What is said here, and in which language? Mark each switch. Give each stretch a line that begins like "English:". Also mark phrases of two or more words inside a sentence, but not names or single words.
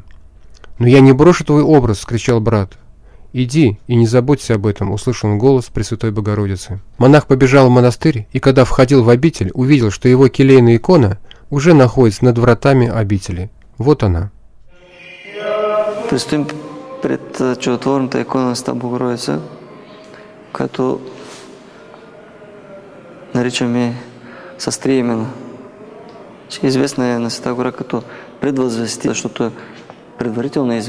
Russian: «Но я не брошу твой образ!» — вскричал брат. «Иди и не заботься об этом», — услышал он голос Пресвятой Богородицы. Монах побежал в монастырь, и когда входил в обитель, увидел, что его келейная икона уже находится над вратами обители. Вот она.
Bulgarian: Предстоим пред чудотворната икона на Света Богородица, която наричаме Състриемена. Известна е на Света гора като предвъзвести, защото е предварително известна.